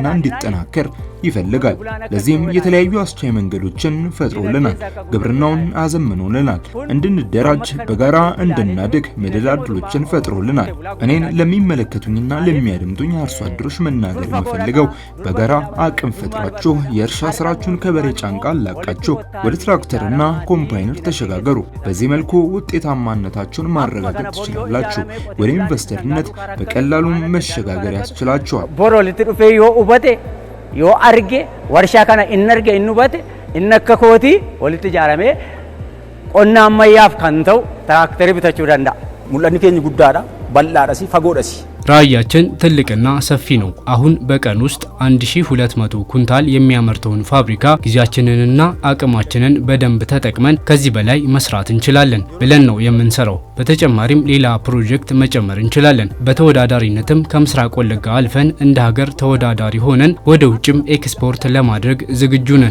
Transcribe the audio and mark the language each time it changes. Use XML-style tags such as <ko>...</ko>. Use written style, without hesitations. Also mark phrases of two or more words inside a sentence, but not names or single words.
<am>እንዲጠናከር ይፈልጋል። ለዚህም የተለያዩ አስቻይ መንገዶችን ፈጥሮልናል። ግብርናውን አዘምኖልናል። እንድንደራጅ፣ በጋራ እንድናድግ መደላድሎችን ፈጥሮልናል። እኔን ለሚመለከቱኝና ለሚያደምጡኝ አርሶ አደሮች መናገር የምፈልገው በጋራ አቅም ፈጥራችሁ የእርሻ ስራችሁን ከበሬ ጫንቃ አላቃችሁ ወደ ትራክተርና ኮምባይነር ተሸጋገሩ። በዚህ መልኩ ውጤታማነታችሁን ማረጋገጥ ትችላላችሁ። ወደ ኢንቨስተርነት በቀላሉ መሸጋገር ያስችላችኋል። ቦሮ ለትሩፌዮ ኡበቴ</am> <om>yoo arge warshaa kana inni arge inni hubate inni akka kooti walitti ijaaramee qonna ammayyaaf kan ta'u tiraaktarii bitachuu danda'a. Mul'anni keenya guddaadha, bal'aadhas, fagoodhas.</om> <am>ራዕያችን ትልቅና ሰፊ ነው። አሁን በቀን ውስጥ 1200 ኩንታል የሚያመርተውን ፋብሪካ ጊዜያችንንና አቅማችንን በደንብ ተጠቅመን ከዚህ በላይ መስራት እንችላለን ብለን ነው የምንሰራው። በተጨማሪም ሌላ ፕሮጀክት መጨመር እንችላለን። በተወዳዳሪነትም ከምስራቅ ወለጋ አልፈን እንደ ሀገር ተወዳዳሪ ሆነን ወደ ውጭም ኤክስፖርት ለማድረግ ዝግጁ ነን።</am>